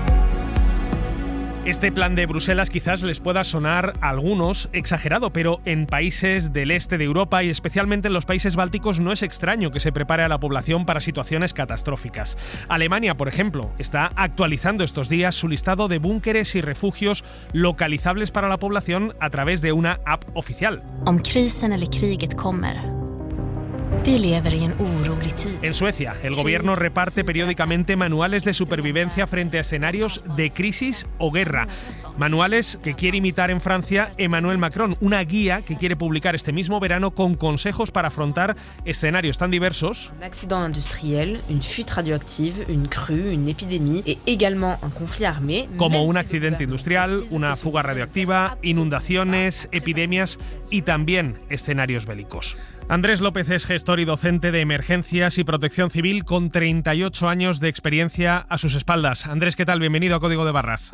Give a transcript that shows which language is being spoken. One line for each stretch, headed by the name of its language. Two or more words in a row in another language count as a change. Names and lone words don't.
Spanish: Este plan de Bruselas quizás les pueda sonar a algunos exagerado, pero en países del este de Europa y especialmente en los países bálticos no es extraño que se prepare a la población para situaciones catastróficas. Alemania, por ejemplo, está actualizando estos días su listado de búnkeres y refugios localizables para la población a través de una app oficial.
Swedish: Krisen eller kriget kommer. Vi lever en orolig tid.
Spanish: En Suecia, el gobierno reparte periódicamente manuales de supervivencia frente a escenarios de crisis o guerra. Manuales que quiere imitar en Francia Emmanuel Macron, una guía que quiere publicar este mismo verano con consejos para afrontar escenarios tan diversos.
French: Un accident industriel, une fuite radioactive, une crue, une épidémie et également un conflit armé.
Spanish: Como un accidente industrial, una fuga radioactiva, inundaciones, epidemias y también escenarios bélicos. Andrés López es gestor y docente de emergencias y protección civil con 38 años de experiencia a sus espaldas. Andrés, ¿qué tal? Bienvenido a Código de Barras.